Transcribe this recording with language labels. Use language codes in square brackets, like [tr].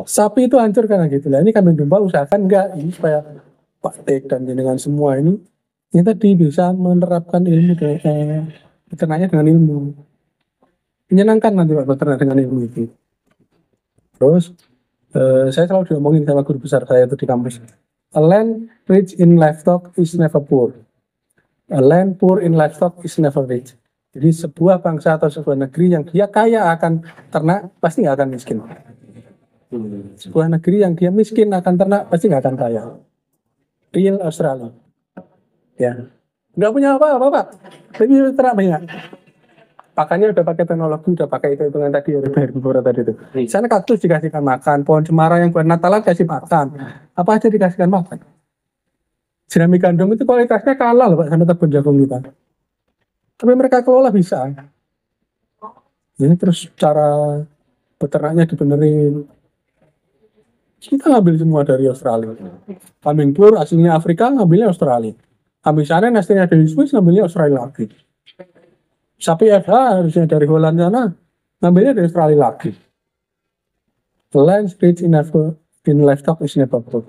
[id] Sapi itu hancur karena gitu lah. Ini kambing domba usahakan enggak ini supaya Pak Tek dan dengan semua ini tadi bisa menerapkan ilmu peternaknya dengan ilmu. Menyenangkan nanti Pak beternak dengan ilmu itu. Terus saya selalu diomongin sama guru besar saya itu di kampus. [en] A land rich in livestock is never poor. A land poor in livestock is never rich. [id] Jadi sebuah bangsa atau sebuah negeri yang dia kaya akan ternak pasti nggak akan miskin. Sebuah negeri yang dia miskin akan ternak pasti nggak akan kaya. Real Australia. Ya, nggak punya apa-apa Pak. Tapi ternak banyak. Pakannya udah pakai teknologi, udah pakai hitungan tadi herbivora tadi itu. Di sana kaktus dikasihkan makan, pohon cemara yang buat Natalan kasih makan. Apa aja dikasihkan makan. Jerami gandum itu kualitasnya kalah loh Pak sama tebun jagung kita. Tapi mereka kelola bisa. Ya, terus cara peternaknya dibenerin. Kita ngambil semua dari Australia. Kambing pur aslinya Afrika ngambilnya Australia. Kambing sana aslinya dari Swiss ngambilnya Australia lagi. Sapi FH harusnya dari Holland sana ngambilnya dari Australia lagi. [en] The land rich in livestock is never poor.